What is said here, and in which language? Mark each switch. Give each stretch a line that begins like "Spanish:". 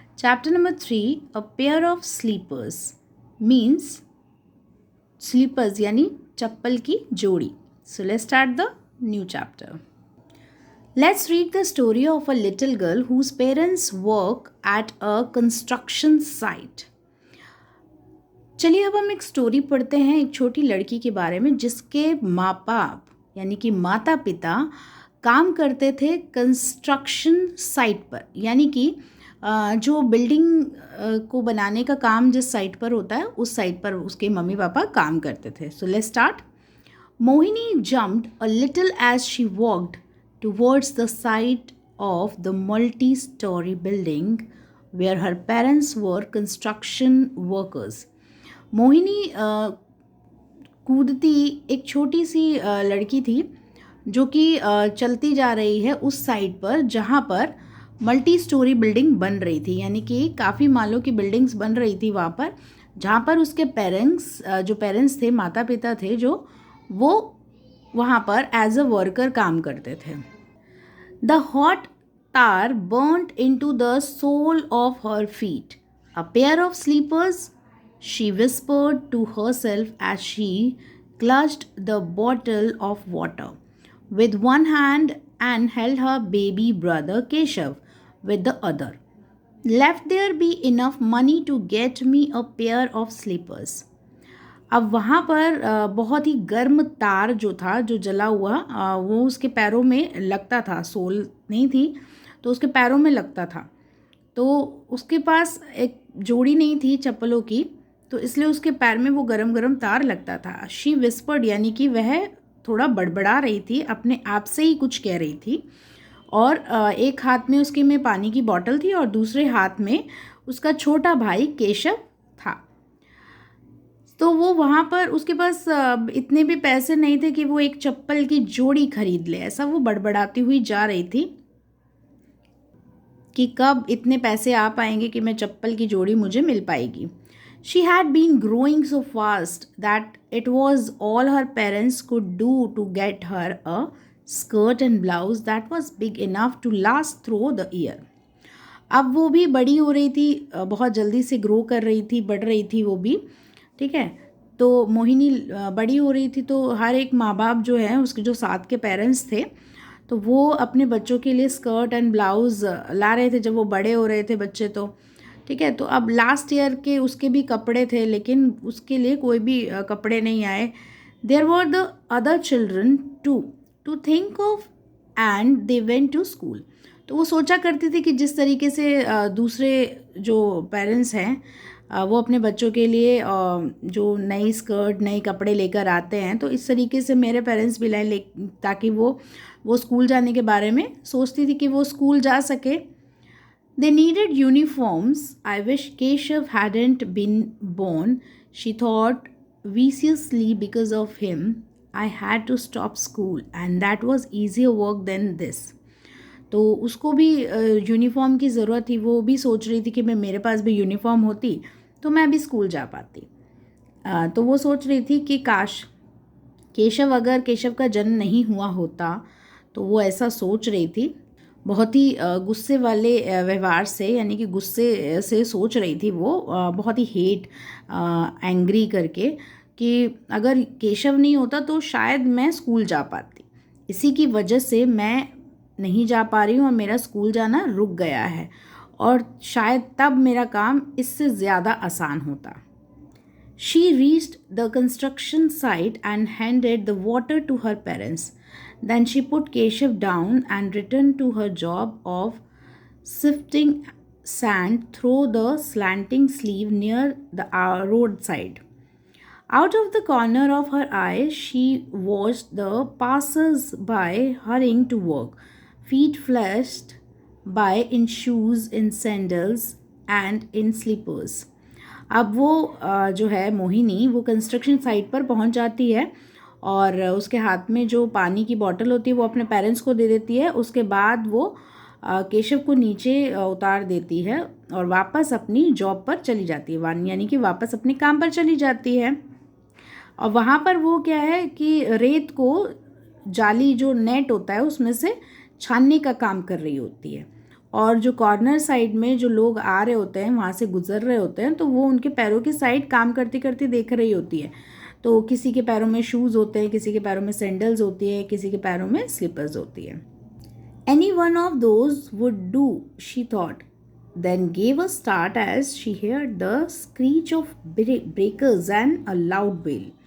English: Chapter number 3, a pair of sleepers means sleepers
Hindi: यानी चप्पल की जोड़ी.
English: So let's start the new chapter. Let's read the story of a little girl whose parents work at a construction site.
Hindi: चलिए अब हम एक story पढ़ते हैं एक छोटी लड़की के बारे में जिसके माँ बाप यानी कि माता पिता काम करते थे कंस्ट्रक्शन साइट पर, यानी कि जो बिल्डिंग को बनाने का काम जिस साइट पर होता है उस साइट पर उसके मम्मी पापा काम करते थे.
English: So let's start. Mohini jumped a little as she walked towards the site of the multi storey building where her parents were construction workers.
Hindi: Mohini कूदती एक छोटी सी लड़की थी जो कि चलती जा रही है उस साइड पर जहाँ पर मल्टी स्टोरी बिल्डिंग बन रही थी, यानी कि काफ़ी मालों की बिल्डिंग्स बन रही थी वहाँ पर, जहाँ पर उसके पेरेंट्स थे, माता पिता थे, जो वो वहाँ पर
English: as a worker
Hindi: काम करते थे.
English: The hot tar burnt into the sole of her feet. A pair of sleepers, she whispered to herself as she clutched the bottle of water with one hand and held her baby brother Keshav with the other. Left there be enough money to get me a pair of sleepers.
Hindi: अब वहाँ पर बहुत ही गर्म तार जो था, जो जला हुआ, वो उसके पैरों में लगता था. सोल नहीं थी तो उसके पैरों में लगता था. तो उसके पास एक जोड़ी नहीं थी चप्पलों की, तो इसलिए उसके पैर में वो गरम गरम तार लगता था.
English: she whispered
Hindi: यानी कि वह थोड़ा बड़बड़ा रही थी, अपने आप से ही कुछ कह रही थी. और एक हाथ में उसके में पानी की बोतल थी और दूसरे हाथ में उसका छोटा भाई केशव था. तो वो वहाँ पर उसके पास इतने भी पैसे नहीं थे कि वो एक चप्पल की जोड़ी खरीद ले. ऐसा वो बड़बड़ाती हुई जा रही थी कि कब इतने पैसे आ पाएंगे कि मैं चप्पल की जोड़ी मुझे मिल पाएगी.
English: She had been growing so fast that it was all her parents could do to get her a skirt and blouse that was big enough to last through the year.
Hindi: अब वो भी बड़ी हो रही थी, बहुत जल्दी से ग्रो कर रही थी, बढ़ रही थी वो भी, ठीक है. तो मोहिनी बड़ी हो रही थी, तो हर एक माँ बाप जो है उसके जो साथ के पेरेंट्स थे, तो वो अपने बच्चों के लिए
English: skirt and blouse
Hindi: ला रहे थे जब वो बड़े हो रहे थे बच्चे. तो ठीक है, तो अब
English: last year
Hindi: के उसके भी कपड़े थे, लेकिन उसके लिए कोई भी कपड़े नहीं आए.
English: There were the other children to think of and they went to school.
Hindi: तो वो सोचा करती थी कि जिस तरीके से दूसरे जो पेरेंट्स हैं वो अपने बच्चों के लिए जो नई स्कर्ट नए कपड़े लेकर आते हैं, तो इस तरीके से मेरे पेरेंट्स भी लाए, ताकि वो स्कूल जाने के बारे में सोचती थी कि वो स्कूल जा सके.
English: They needed uniforms. I wish Keshav hadn't been born, she thought viciously. Because of him, I had to stop school, and that was easier work than this.
Hindi: तो उसको भी यूनिफॉर्म की ज़रूरत थी. वो भी सोच रही थी कि मैं मेरे पास भी यूनिफॉर्म होती तो मैं भी स्कूल जा पाती. तो वो सोच रही थी कि काश अगर केशव का जन्म नहीं हुआ होता, तो वो ऐसा सोच रही थी. बहुत ही गुस्से वाले व्यवहार से, यानी कि गुस्से से सोच रही थी वो, बहुत ही
English: hate angry
Hindi: करके, कि अगर केशव नहीं होता तो शायद मैं स्कूल जा पाती. इसी की वजह से मैं नहीं जा पा रही हूँ और मेरा स्कूल जाना रुक गया है, और शायद तब मेरा काम इससे ज़्यादा आसान होता.
English: She reached the construction site and handed the water to her parents. Then she put Keshav down and returned to her job of sifting sand through the slanting sleeve near the roadside. Out of the corner of her eye, she watched the passers-by hurrying to work, feet flashed by in shoes, in sandals, and in slippers.
Hindi: अब वो जो है मोहिनी, वो construction site पर पहुंच जाती है और उसके हाथ में जो पानी की बोतल होती है वो अपने पेरेंट्स को दे देती है. उसके बाद वो केशव को नीचे उतार देती है और वापस अपनी जॉब पर चली जाती है, यानी कि वापस अपने काम पर चली जाती है. और वहाँ पर वो क्या है कि रेत को जाली जो नेट होता है उसमें से छानने का काम कर रही होती है। और जो कॉर्नर साइड में जो लोग आ रहे होते हैं, वहाँ से गुजर रहे होते हैं, तो वो उनके पैरों की साइड काम करती करती देख रही होती है। तो किसी के पैरों में शूज़ होते हैं, किसी के पैरों में सैंडल्स होती है, किसी के पैरों में स्लीपर्स होती है।
English: Any one of those would do, she thought, then gave a start as she heard the screech of breakers and a loud bell.